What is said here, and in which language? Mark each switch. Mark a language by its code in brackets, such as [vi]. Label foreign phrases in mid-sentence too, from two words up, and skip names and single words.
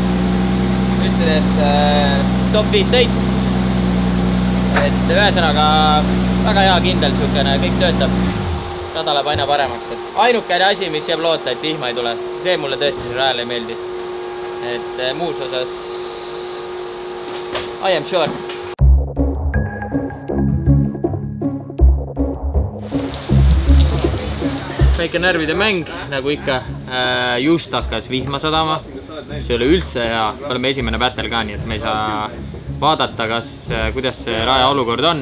[et] Ütlesid, et top 5 sõit. Et ühesõnaga väga hea kindel sükene, kõik töötab. Rada läheb aina paremaks. Ainukene asi, mis jääb loota, et vihma ei tule. See mulle tõesti siin rajal ei meeldi. Et muus osas [en] I am sure. [et] Väike närvide mäng, nagu ikka, just hakkas vihma sadama, mis ei ole üldse hea. Oleme esimene battle ka, nii et me ei saa vaadata, kuidas see raja olukord on.